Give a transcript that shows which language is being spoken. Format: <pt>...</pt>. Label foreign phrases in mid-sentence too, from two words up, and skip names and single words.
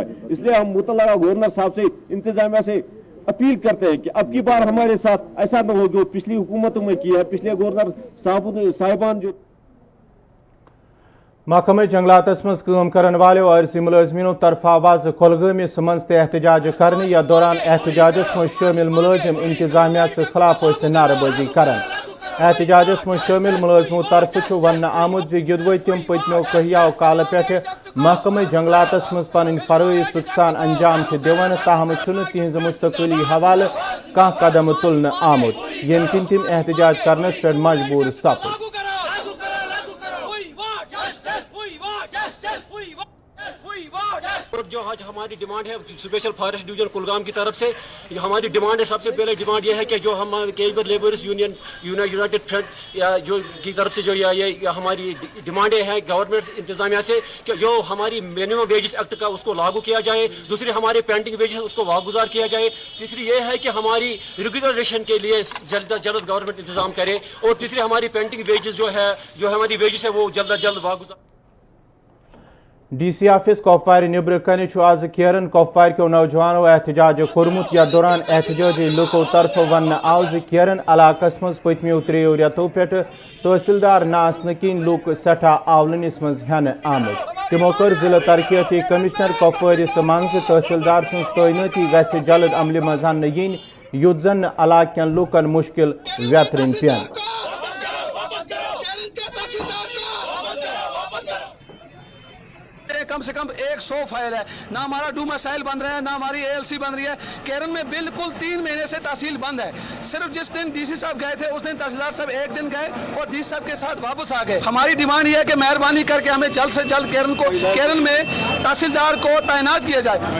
<ur>اس لیے ہم متعلقہ گورنر صاحب سے انتظامیہ سے اپیل کرتے ہیں کہ اب کی بار ہمارے ساتھ ایسا نہ ہو جو پچھلی حکومتوں میں کیا ہے. پچھلے گورنر صاحبان جو</ur> <ks>محکمہ جنگلاتس مز کام کرن والو عارضی ملازمینوں طرف آواز کولگامس مز احتجاج کرنے یا دوران احتجاجس مز شامل ملازم انتظامیہ سے خلاف نعرہ بازی کرن. احتجاجس من شامل ملازمو طرف ون آمد یدوے تم پتمو کہیاو کال پہ محکمہ جنگلاتس من پن فرائض سان انجام دان تاہم تہذ مستقلی حوالہ کھانا قدم تلن آمت یم کن تم احتجاج کرنس پہ مجبور سپد</ks> <ur>جو آج ہماری ڈیمانڈ ہے اسپیشل فارسٹ ڈویژن کلگام کی طرف سے ہماری ڈیمانڈ ہے سب سے پہلے ڈیمانڈ یہ ہے کہ جو ہم کیبر لیبرس یونین یونائٹڈ فرنٹ جو کی طرف سے جو یہ ہماری ڈیمانڈیں ہیں گورنمنٹ انتظامیہ سے کہ جو ہماری منیمم ویجز ایکٹ کا اس کو لاگو کیا جائے، دوسری ہمارے پینڈنگ ویجز اس کو واگزار کیا جائے، تیسری یہ ہے کہ ہماری ریگولریشن کے لیے جلد از جلد گورنمنٹ انتظام کرے، اور تیسری ہماری پینڈنگ ویجز جو ہماری ویجز ہے وہ جلد از جلد واگزار.</ur> <en>DC office</en> <ks>کپوار نبر کن آز کیرن کپوار کیو نوجوانوں احتجاج کورمت یا دوران احتجاجی لوکو طرف ون آو کیرن علاقس مز پتمیو 3 ریتو پہ تحصیلدار نہ کن لوک سٹھا آولنس مز ہین آمد تمو کر ضلع ترقیاتی کمشنر کپوارس من تحصیلدار سن تعیناتی گھ جلد عمل مز ین یت زن علاقہ کن لوکن مشکل ویترن پین.</ks> <ur>کم سے کم 100 فائل ہے، نہ ہمارا ڈو مسائل بن رہا ہے، نہ ہماری ALC بن رہی ہے. کیرن میں بالکل 3 مہینے سے تحصیل بند ہے. صرف جس دن ڈی سی صاحب گئے تھے اس دن تحصیلدار صاحب 1 دن گئے اور ڈی سی صاحب کے ساتھ واپس آ گئے. ہماری ڈیمانڈ یہ ہے کہ مہربانی کر کے ہمیں جلد سے جلد کیرن میں تحصیلدار کو تعینات کیا جائے.</ur>